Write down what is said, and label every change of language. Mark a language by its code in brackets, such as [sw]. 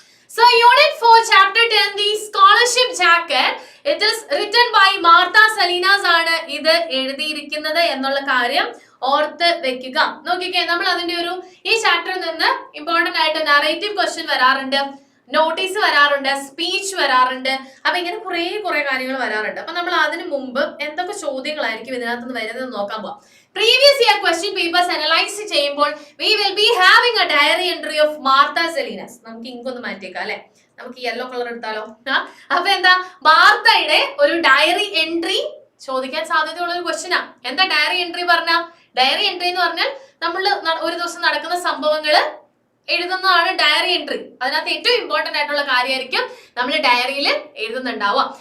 [en] So unit 4 chapter 10 the scholarship jacket, it is written by Martha Salinas [ml] ആണ് ഇത് എഴുതിയിരിക്കുന്നത് എന്നുള്ള കാര്യം ഓർത്ത് വെക്കുക. നോക്കിക്കേ, നമ്മൾ അതിന്റെ ഒരു ഈ ചാപ്റ്ററിൽ നിന്ന് ഇമ്പോർട്ടന്റ് ആയിട്ട് നറേറ്റീവ് ക്വസ്റ്റ്യൻ വരാറുണ്ട്, നോട്ടീസ് വരാറുണ്ട്, സ്പീച്ച് വരാറുണ്ട്. അപ്പൊ ഇങ്ങനെ കുറെ കാര്യങ്ങൾ വരാറുണ്ട്. അപ്പൊ നമ്മൾ അതിനു മുമ്പ് എന്തൊക്കെ ചോദ്യങ്ങളായിരിക്കും ഇതിനകത്ത് നിന്ന് വരുന്നത് നോക്കാൻ പോവാം. [en] Previous year question papers analyse ചെയ്യുമ്പോൾ we will be having a diary entry of Martha Salinas. [ml] നമുക്ക് ഇങ്ക് ഒന്ന് മാറ്റിയേക്കാം അല്ലെ? നമുക്ക് യെല്ലോ കളർ എടുത്താലോ? അപ്പൊ എന്താ, മാർത്തയുടെ ഒരു ഡയറി എൻട്രി ചോദിക്കാൻ സാധ്യതയുള്ള ഒരു ക്വസ്റ്റ്യനാ. എന്താ ഡയറി എൻട്രി പറഞ്ഞ? ഡയറി എൻട്രി എന്ന് പറഞ്ഞാൽ നമ്മൾ ഒരു ദിവസം നടക്കുന്ന സംഭവങ്ങള് എഴുതുന്നതാണ് ഡയറി എൻട്രി. അതിനകത്ത് ഏറ്റവും ഇമ്പോർട്ടന്റ് ആയിട്ടുള്ള കാര്യമായിരിക്കും നമ്മൾ ഡയറിയിൽ എഴുതുന്നുണ്ടാവുക.